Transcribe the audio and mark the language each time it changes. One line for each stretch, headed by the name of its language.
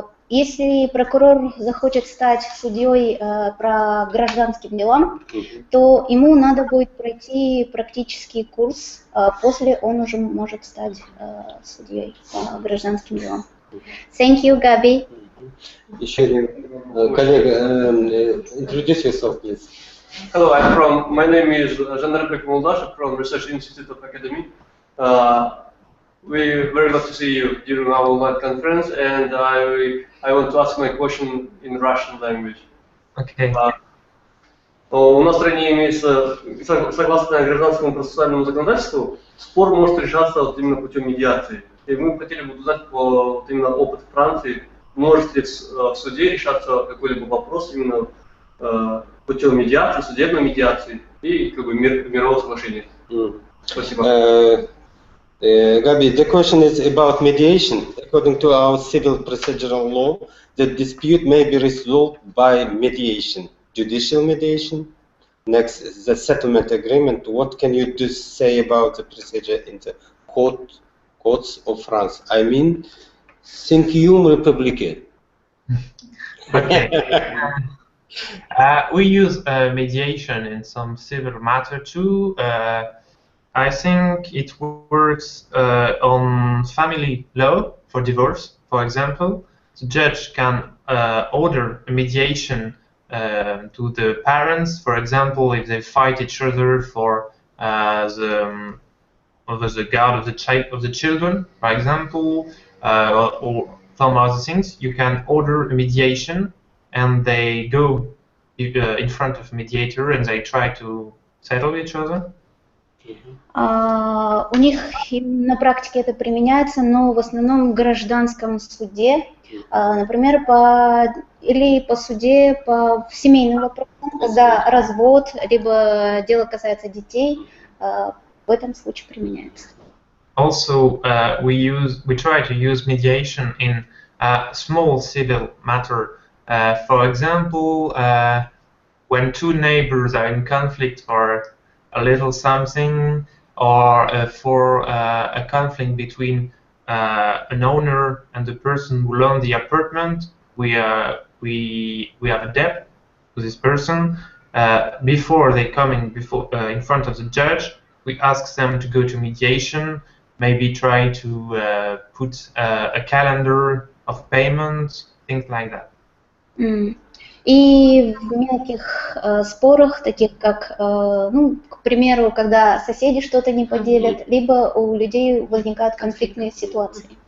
Russian: Если прокурор захочет стать судьей по гражданским делам, то ему надо будет пройти практический курс, после он уже может стать судьей по гражданским делам.
English: Thank you, Gabi.
Russian: Еще один коллега,
English: introduce yourself, please. Hello, my name is Жандарбек Молдашев from Research Institute of Academy. We very glad to see you during our online conference, and I want to ask my question in Russian language. Okay.
Russian: У нас в стране имеется, согласно гражданскому процессуальному законодательству, спор может решаться вот именно путем медиации. И мы хотели бы узнать вот именно опыт Франции, может ли в суде решаться какой-либо вопрос именно путем медиации, судебной медиации и как бы мирового соглашения. Спасибо.
English: Gabi, the question is about mediation. According to our civil procedural law, the dispute may be resolved by mediation, judicial mediation. Next, the settlement agreement. What can you say about the procedure in the courts of France? I mean, Cinquième République. Okay. We use mediation in some civil matter too. I think it works on family law for divorce, for example. The judge can order a mediation to the parents, for example, if they fight each other for the guard of the children, for example, or some other things. You can order a mediation, and they go in front of a mediator and they try to settle each other.
Russian: У них на практике это применяется, но в основном в гражданском суде, например, или по суде по семейным вопросам, когда развод, либо дело касается детей, в этом случае применяется.
English: Also, we try to use mediation in a small civil matter. For example, when two neighbors are in conflict for a little something, or for a conflict between an owner and the person who loaned the apartment, we have a debt to this person. Before they come in front of the judge, we ask them to go to mediation, maybe try to put a calendar of payment, things like that.
Russian: И в мелких спорах, таких как, ну, к примеру, когда соседи что-то не поделят, либо у людей возникают конфликтные ситуации.